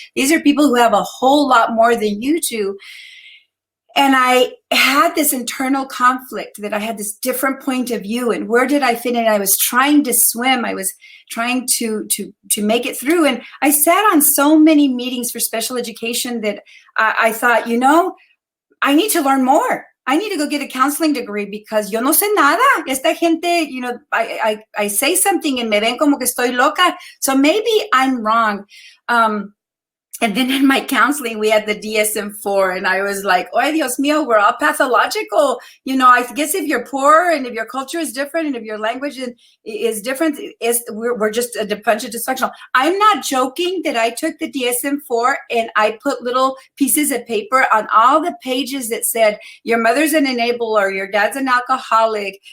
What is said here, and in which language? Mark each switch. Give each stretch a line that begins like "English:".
English: These are people who have a whole lot more than you do. And I had this internal conflict that I had this different point of view and where did I fit in? I was trying to swim. I was trying to make it through. And I sat on so many meetings for special education that I thought, I need to learn more. I need to go get a counseling degree because
Spanish: yo no sé nada. Esta gente,
English: I say something
Spanish: and me ven como que estoy loca.
English: So maybe I'm wrong. And then in my counseling, we had the DSM-4 and I was like, oh,
Spanish: Dios mío,
English: we're all pathological. I guess if you're poor and if your culture is different and if your language is different, we're just a bunch of dysfunctional. I'm not joking that I took the DSM-4 and I put little pieces of paper on all the pages that said, your mother's an enabler, your dad's an alcoholic.